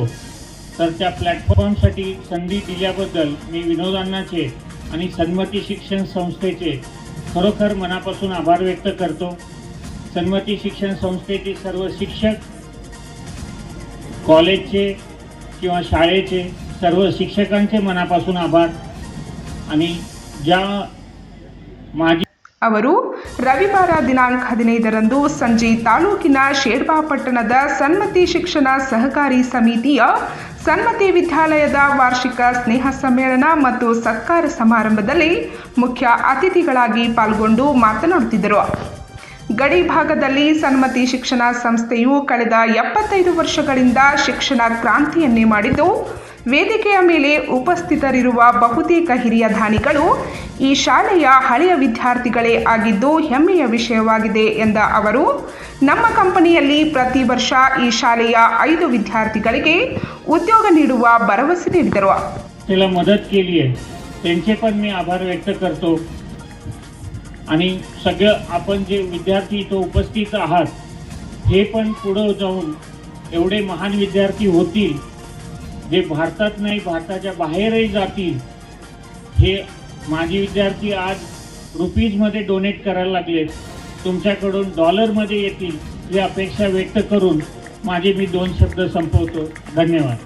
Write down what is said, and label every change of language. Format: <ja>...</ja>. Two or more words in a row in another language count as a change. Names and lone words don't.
<mr>तर त्या प्लॅटफॉर्मसाठी संधी दिल्याबद्दल मी विनोदांनाचे आणि सन्मती शिक्षण संस्थेचे खरोखर मनापासून आभार व्यक्त करतो. सन्मती शिक्षण संस्थेचे सर्व शिक्षक, कॉलेजचे किंवा शाळेचे सर्व शिक्षकांचे मनापासून आभार. आणि ज्या माजी</mr> <kn>ಅವರು ರವಿವಾರ ದಿನಾಂಕ 15ರಂದು ಸಂಜೆ ತಾಲೂಕಿನ ಶೇಡ್ಬಾ ಪಟ್ಟಣದ ಸನ್ಮತಿ ಶಿಕ್ಷಣ ಸಹಕಾರಿ ಸಮಿತಿಯ ಸನ್ಮತಿ ವಿದ್ಯಾಲಯದ ವಾರ್ಷಿಕ ಸ್ನೇಹ ಸಮ್ಮೇಳನ ಮತ್ತು ಸತ್ಕಾರ ಸಮಾರಂಭದಲ್ಲಿ ಮುಖ್ಯ ಅತಿಥಿಗಳಾಗಿ ಪಾಲ್ಗೊಂಡು ಮಾತನಾಡುತ್ತಿದ್ದರು. ಗಡಿ ಭಾಗದಲ್ಲಿ ಸನ್ಮತಿ ಶಿಕ್ಷಣ ಸಂಸ್ಥೆಯು ಕಳೆದ 75 ವರ್ಷಗಳಿಂದ ಶಿಕ್ಷಣ ಕ್ರಾಂತಿಯನ್ನೇ ಮಾಡಿದ್ದು, ವೇದಿಕೆಯ ಮೇಲೆ ಉಪಸ್ಥಿತರಿರುವ ಬಹುತೇಕ ಹಿರಿಯ ದಾನಿಗಳು ಈ ಶಾಲೆಯ ಹಳೆಯ ವಿದ್ಯಾರ್ಥಿಗಳೇ ಆಗಿದ್ದು ಹೆಮ್ಮೆಯ ವಿಷಯವಾಗಿದೆ ಎಂದ ಅವರು, ನಮ್ಮ ಕಂಪನಿಯಲ್ಲಿ ಪ್ರತಿ ವರ್ಷ ಈ ಶಾಲೆಯ 5 ವಿದ್ಯಾರ್ಥಿಗಳಿಗೆ उद्योग ನೀಡುವ ಭರವಸೆ ನೀಡಿದರು.</kn> <mr>त्याला मदत केली आहे त्यांचे पण मी आभार व्यक्त करतो. आणि सगळं आपण जे विद्यार्थी इथं उपस्थित आहात हे पण पुढे जाऊन एवढे महान विद्यार्थी होतील जे भारतात नाही भारताच्या बाहेरही जातील. हे माजी विद्यार्थी आज रुपीजमध्ये डोनेट करायला लागलेत, तुमच्याकडून डॉलरमध्ये येतील ही अपेक्षा व्यक्त करून माझे मी 2 शब्द संपवतो. धन्यवाद.</mr>